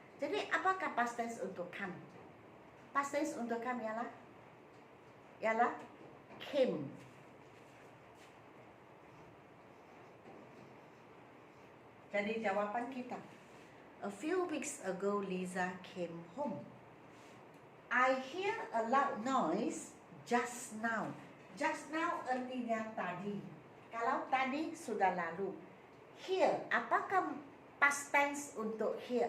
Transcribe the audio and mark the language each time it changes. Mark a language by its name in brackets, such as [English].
[Indonesian] Jadi apakah past tense untuk come? Past tense untuk come ialah came. Jadi jawaban kita, [English] a few weeks ago Lisa came home. I hear a loud noise just now. [Indonesian] Just now artinya tadi. Kalau tadi sudah lalu. Hear, apakah past tense untuk hear?